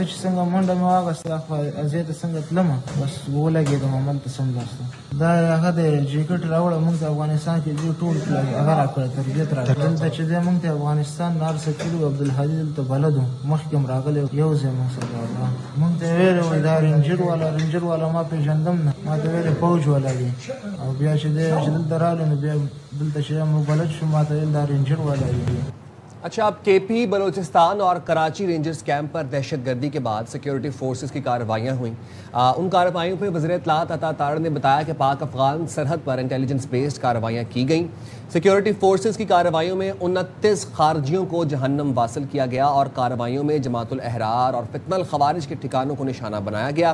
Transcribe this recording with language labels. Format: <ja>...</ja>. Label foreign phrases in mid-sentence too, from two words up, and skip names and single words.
<ps>چې څنګه منډه مې واخیسته ازې ته څنګه تلمه بس ولګېدم هملته سمداسته دا هغه د جیکټ راوړه مونږ ته افغانستان کې دې ټول هغه راکړه تربیت راکړه دلته چې دی مونږ ته افغانستان نار سکلي عبدالهادي دلته بلد و مخکې هم راغلی یو ځای مونږ سره راغله مونږ ته یې ویلې وایي دا رینجر والا ما پېژندم نه ما ته ویلې فوج والا دی او بیا چې دی چې دلته راغلی نو بیا دلته چې موږ بلد شو ما ته ویل دا رینجر والا دی.</ps> <ur>اچھا اب کے پی بلوچستان اور کراچی رینجرز کیمپ پر دہشت گردی کے بعد سیکیورٹی فورسز کی کارروائیاں ہوئیں. ان کارروائیوں پہ وزیر اطلاعات عطا تارڑ نے بتایا کہ پاک افغان سرحد پر انٹیلیجنس بیسڈ کارروائیاں کی گئیں. سیکیورٹی فورسز کی کارروائیوں میں 29 خارجیوں کو جہنم واصل کیا گیا اور کارروائیوں میں جماعت الاحرار اور فتنہ الخوارج کے ٹھکانوں کو نشانہ بنایا گیا.</ur>